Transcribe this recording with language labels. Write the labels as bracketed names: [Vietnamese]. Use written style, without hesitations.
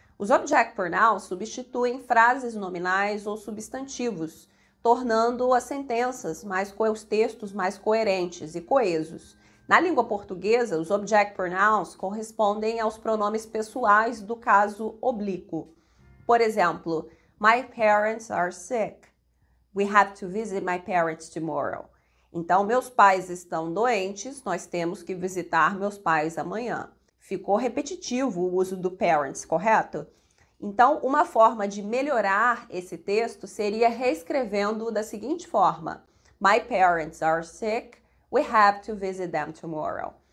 [Portuguese] Os object pronouns substituem frases nominais ou substantivos, tornando as sentenças os textos mais coerentes e coesos. Na língua portuguesa, os object pronouns correspondem aos pronomes pessoais do caso oblíquo. Por exemplo, [English] my parents are sick. We have to visit my parents tomorrow. [Portuguese] Então, meus pais estão doentes, nós temos que visitar meus pais amanhã. Ficou repetitivo o uso do parents, correto? Então, uma forma de melhorar esse texto seria reescrevendo-o da seguinte forma: [English] my parents are sick, we have to visit them tomorrow.